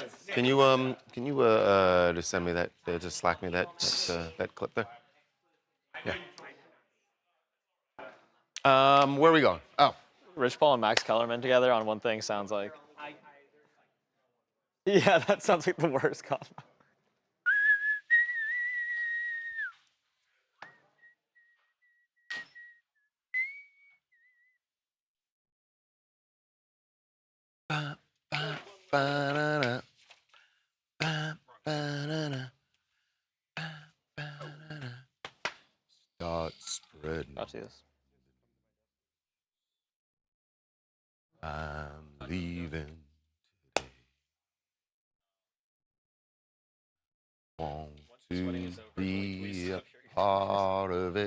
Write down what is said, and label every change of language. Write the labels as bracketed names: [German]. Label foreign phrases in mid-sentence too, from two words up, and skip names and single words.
[English] Can you just send me that? Just Slack me that clip there. Yeah. Where are we going? Oh, Rich Paul and Max Kellerman together on one thing sounds like. Yeah, that sounds like the worst combo. ba-na-na, ba-na-na, ba-na-na. Start spreading. I'll see this. I'm leaving today. Want to be a part of it.